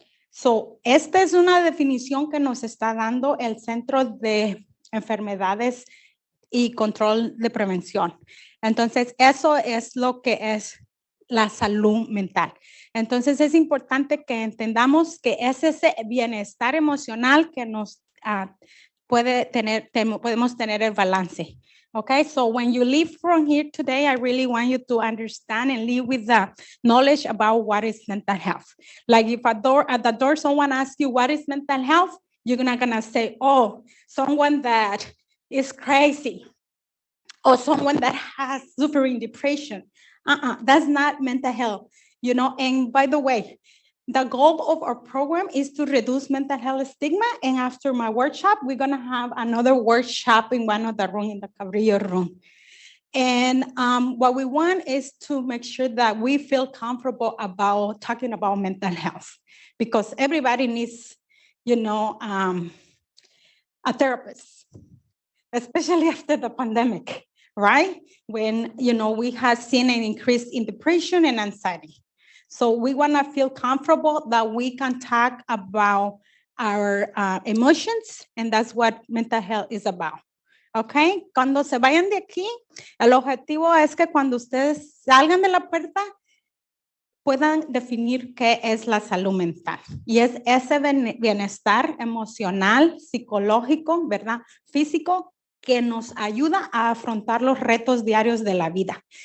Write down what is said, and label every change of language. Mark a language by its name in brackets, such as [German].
[Spanish] So, esta es una definición que nos está dando el Centro de Enfermedades y Control de Prevención. Entonces, eso es lo que es la salud mental. Entonces, es importante que entendamos que es ese bienestar emocional que nos podemos tener el balance. [English] Okay, so when you leave from here today, I really want you to understand and live with the knowledge about what is mental health. Like if at the door someone asks you what is mental health, you're not gonna say, oh, someone that is crazy or someone that has suffering depression. That's not mental health, you know. And by the way, the goal of our program is to reduce mental health stigma. And after my workshop, we're going to have another workshop in one of the rooms in the Cabrillo room. And what we want is to make sure that we feel comfortable about talking about mental health, because everybody needs, you know, a therapist, especially after the pandemic, right? When, you know, we have seen an increase in depression and anxiety. So we want to feel comfortable that we can talk about our emotions, and that's what mental health is about. [Spanish] Okay, cuando se vayan de aquí, el objetivo es que cuando ustedes salgan de la puerta puedan definir qué es la salud mental. Y es ese bienestar emocional, psicológico, ¿verdad? Físico, que nos ayuda a afrontar los retos diarios de la vida.